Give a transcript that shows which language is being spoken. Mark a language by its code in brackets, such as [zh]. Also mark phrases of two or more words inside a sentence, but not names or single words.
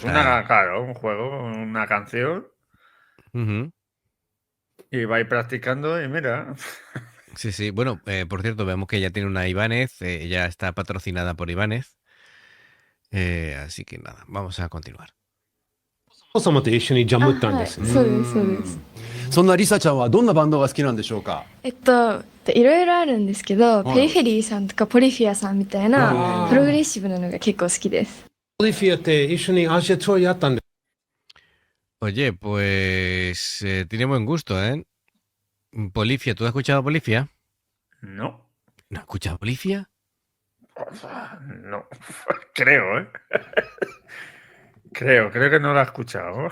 [es] está- claro, un juego, una canción, Ujú. y va a ir practicando y mira. Sí. Bueno, por cierto, vemos que ella tiene una Ibanez. Ella está patrocinada por Ibanez. Así que nada, vamos a continuar. [ja] 様と一緒にジャムったんですね。そうです、そうです。そんなリサちゃんはどんなバンドが好きなんでしょうか？いろいろあるんですけど、はいペリフェリーさんとかポリフィアさんみたいなプログレッシブなのが結構好きです。オリフィアって一緒にアジアツアーやったんで [es] Oye, pues tiene buen gusto, ¿eh? Polifia, ¿tú has escuchado Polifia? No, ¿No has escuchado Polifia? no, creo, ¿eh? Creo que no lo he escuchado.